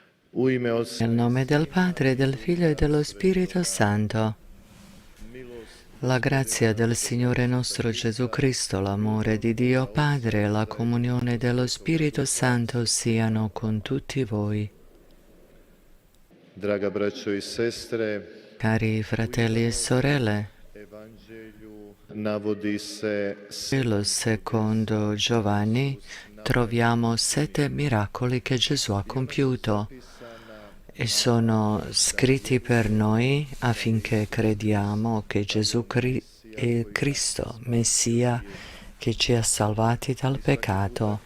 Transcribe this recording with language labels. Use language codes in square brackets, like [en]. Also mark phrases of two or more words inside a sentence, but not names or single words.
[it] Nel nome del Padre, del Figlio e dello Spirito Santo. La grazia del Signore nostro Gesù Cristo, l'amore di Dio Padre e la comunione dello Spirito Santo siano con tutti voi. [hr] Draga braćo i sestre, [it] Cari fratelli e sorelle, [hr] navodi se [it] Vangelo secondo Giovanni troviamo 7 miracoli che Gesù ha compiuto e sono scritti per noi affinché crediamo che Gesù è il Cristo, Messia, che ci ha salvati dal peccato.